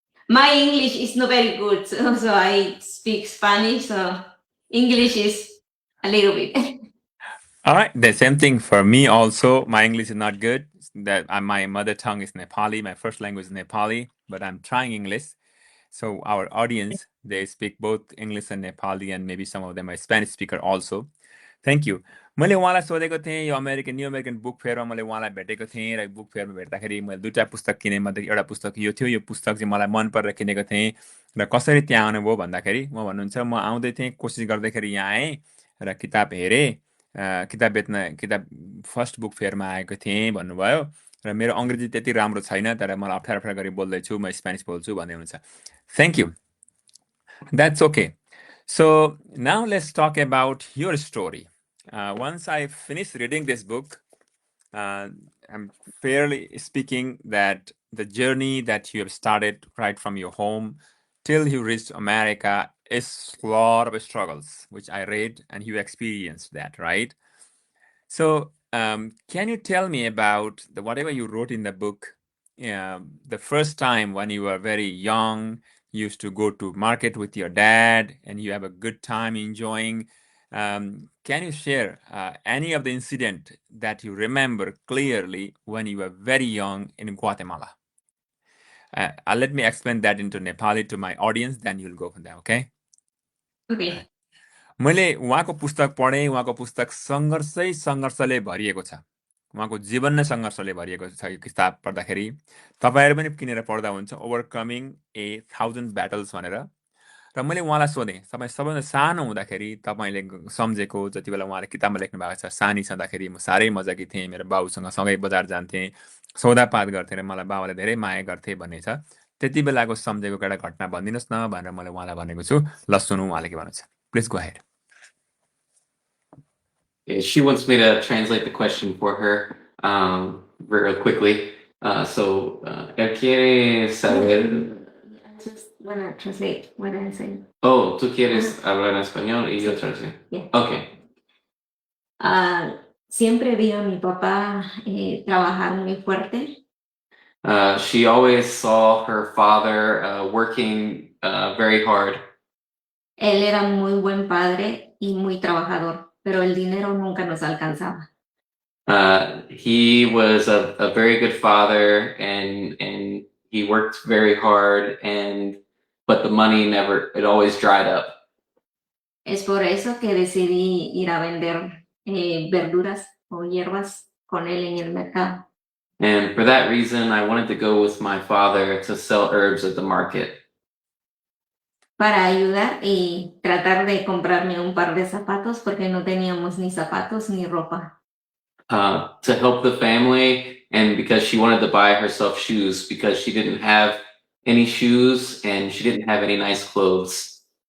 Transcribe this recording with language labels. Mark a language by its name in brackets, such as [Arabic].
[English] My English is not very good, so I speak Spanish, so English is a little bit. All right, the same thing for me also. My English is not good. That my mother tongue is Nepali. My first language is Nepali, but I'm trying English. So our audience, they speak both English and Nepali, and maybe some of them are Spanish speaker also. Thank you [Nepali] मैले उहाँलाई सोधेको थिएँ यो new American book फेयरमा मैले उहाँलाई भेटेको थिएँ र बुक फेयरमा भेट्दाखेरि मैले दुईवटा पुस्तक किनेँ मध्ये एउटा पुस्तक यो थियो यो पुस्तक चाहिँ मलाई मन परेर किनेको थिएँ र कसरी त्यहाँ आउनुभयो भन्दाखेरि म भन्नुहुन्छ म आउँदै थिएँ कोसिस गर्दैखेरि यहाँ आएँ र किताब हेरेँ किताब बेच्न किताब फर्स्ट बुक फेयरमा आएको थिएँ भन्नुभयो र मेरो अङ्ग्रेजी त्यति राम्रो छैन तर मलाई अप्ठ्यारो अप्ठ्यारो गरी बोल्दैछु म स्पेनिस बोल्छु भन्दै हुनुहुन्छ [English] Thank you that's okay So now let's talk about your story. Once I finish reading this book, I'm fairly speaking that the journey that you have started right from your home till you reached America is a lot of struggles, which I read and you experienced that, right? So, can you tell me about whatever you wrote in the book? The first time when you were very young, you used to go to market with your dad, and you have a good time enjoying. Can you share any of the incident that you remember clearly when you were very young in Guatemala? Let me explain that into Nepali to my audience, then you'll go from there, okay? Okay. [Nepali] मैले उहाँको पुस्तक पढेँ उहाँको पुस्तक सङ्घर्षले भरिएको छ उहाँको जीवन नै सङ्घर्षले भरिएको छ यो किताब पढ्दाखेरि तपाईँहरू पनि किनेर पढ्दा हुन्छ ओभरकमिङ ए 1000 ब्याटल्स भनेर र मैले उहाँलाई सोधेँ तपाईँ सबैभन्दा सानो हुँदाखेरि तपाईँले सम्झेको जति बेला उहाँले किताबमा लेख्नु भएको छ सानी छँदाखेरि म साह्रै मजाकी थिएँ मेरो बाबुसँग सँगै बजार जान्थेँ सौदापात गर्थेँ र मलाई बाबाले धेरै माया गर्थे भन्ने छ त्यति बेलाको सम्झेको एउटा घटना भनिदिनुहोस् न भनेर मैले उहाँलाई भनेको छु ल सुनौँ उहाँले के भन्नुहुन्छ [English] Please go ahead She wants me to translate the question for her real quickly. [Spanish] Él quiere saber. [English] I just wanna translate what I'm saying. [Spanish] Oh, tú quieres hablar en español y yo traduzco. [English] Yeah. Okay. [Spanish] Siempre vi a mi papá trabajar muy fuerte. [English] She always saw her father working very hard. [Spanish] Él era muy buen padre y muy trabajador, pero el dinero nunca nos alcanzaba. [English] He was a very good father and he worked very hard but the money it always dried up. [Spanish] Es por eso que decidí ir a vender verduras o hierbas con él en el mercado. [English] And for that reason, I wanted to go with my father to sell herbs at the market. [Spanish] Para ayudar y tratar de comprarme un par de zapatos porque no teníamos ni zapatos ni ropa. [English] To help the family and because she wanted to buy herself shoes because she didn't have any shoes and she didn't have any nice clothes.